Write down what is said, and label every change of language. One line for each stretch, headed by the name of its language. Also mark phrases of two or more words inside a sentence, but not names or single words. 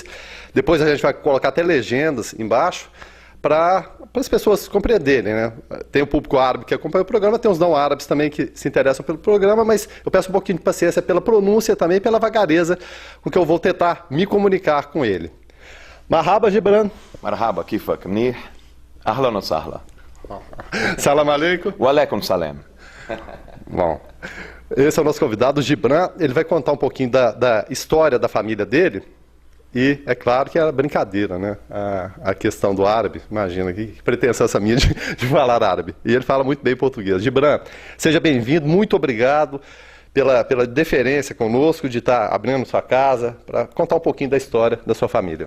Portuguese: Depois a gente vai colocar até legendas embaixo, para as pessoas compreenderem, né? Tem o público árabe que acompanha o programa, tem os não árabes também que se interessam pelo programa, mas eu peço um pouquinho de paciência pela pronúncia também, pela vagareza com que eu vou tentar me comunicar com ele.
Arabic: Marhaba, Gibran. مرحبا، كيفك, منيح. أهلا وسهلا. سلام عليكم. وعليكم السلام.
Portuguese: Bom, esse é o nosso convidado, o Gibran. Ele vai contar um pouquinho da história da família dele. E é claro que é brincadeira, né? A questão do árabe, imagina, que pretensão essa minha de falar árabe. E ele fala muito bem português. Gibran, seja bem-vindo, muito obrigado pela deferência conosco, de estar abrindo sua casa, para contar um pouquinho da história da sua família.